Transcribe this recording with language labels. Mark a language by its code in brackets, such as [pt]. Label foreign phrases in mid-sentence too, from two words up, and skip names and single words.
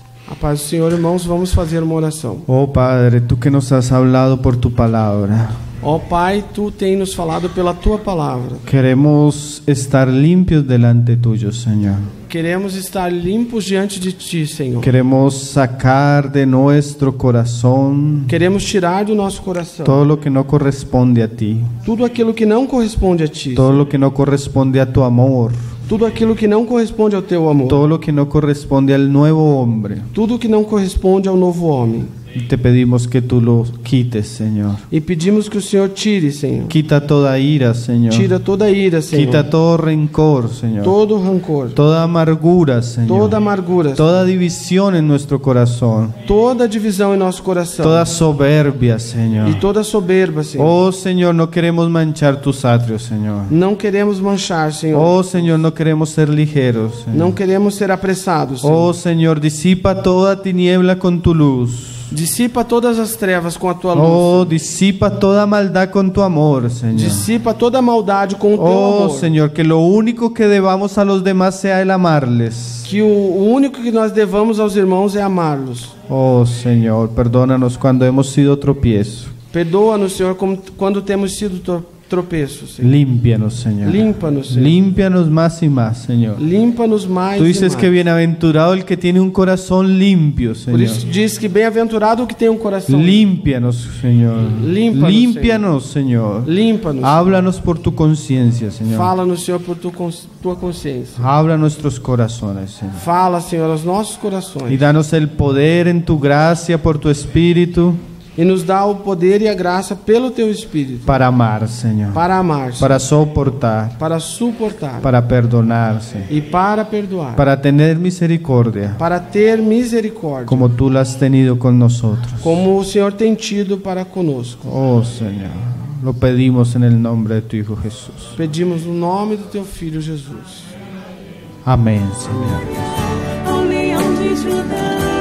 [pt] A paz do Senhor, irmãos, vamos fazer uma oração. [es] Oh Padre, tú que nos has hablado por tu palabra, [pt] Ó Pai, Tu tem nos falado pela Tua palavra. [es] queremos estar limpios delante tuyo, Señor. [pt] Queremos estar limpos diante de Ti, Senhor. [es] Queremos sacar de nuestro corazón [pt] Queremos tirar do nosso coração [es] todo lo que no corresponde a ti, [pt] tudo aquilo que não corresponde a Ti, [es] todo lo que no corresponde a tu amor, [pt] tudo aquilo que não corresponde ao Teu amor, [es] todo lo que no corresponde al nuevo hombre. [pt] tudo que não corresponde ao novo homem. [es] Y te pedimos que tú lo quites, Señor. [pt] E pedimos que o Senhor tire, Senhor. [es] Quita toda ira, Señor. [pt] Tira toda ira, Senhor. [es] Quita todo rencor, Señor. [pt] Todo rancor, [es] Toda amargura, Señor. [pt] toda amargura, [es] Toda división en nuestro corazón. [pt] toda divisão em nosso coração [es] Toda soberbia, Señor. [pt] e toda soberba, Senhor. [es] Oh, Señor, no queremos manchar tus atrios, Señor. [pt] Não queremos manchar, Senhor. [es] Oh, Señor, no queremos ser ligeros, Señor. [pt] Não queremos ser apressados, Senhor. [es] Oh, Señor, disipa toda tiniebla con tu luz. [pt] Dissipa todas as trevas com a Tua luz. [es] Oh, disipa toda maldad con tu amor, Señor. [pt] Dissipa toda a maldade com o Teu Oh, amor. [es] Señor, que lo único que debamos a los demás sea el amarles. [pt] Que o único que nós devamos aos irmãos é amá-los. [es] Oh, Señor, perdónanos cuando hemos sido tropiezo. [pt] Perdoa-nos, Senhor, quando temos sido tropeços, Senhor. [es] Límpianos, Señor. [pt] Limpa-nos, Senhor. [es] Límpianos más y más, Señor. [pt] Limpa-nos mais [es] Tú [pt] e [es] dices [pt] mais. [es] que bienaventurado el que tiene un corazón limpio, [pt] Por [es] Señor. [pt] isso diz que bem-aventurado o que tem um coração. [es] Límpianos, Señor. Límpanos, Límpianos, Señor. [pt] Limpa-nos. [es] Háblanos por tu conciencia, Señor. [pt] Fala-nos, Senhor, por tua consciência. [es] Habla nuestros corazones, Señor. [pt] Fala, Senhor, aos nossos [es] Y [pt] corações. [es] danos el poder en tu gracia por tu Espíritu [pt] E nos dá o poder e a graça pelo Teu Espírito. [es] para amar, Señor. [pt] Para amar, Senhor, [es] Para soportar, [pt] para suportar [es] para perdonarse, [pt] e para perdoar. [es] para tener misericordia, [pt] Para ter misericórdia. [es] como tú la has tenido con nosotros. [pt] Como o Senhor tem tido para conosco. [es] Oh, Señor, lo pedimos en el nombre de tu Hijo Jesús. [pt] Pedimos no nome do Teu Filho Jesus. [es] Amén, Señor. [pt] Ao leão de Judá.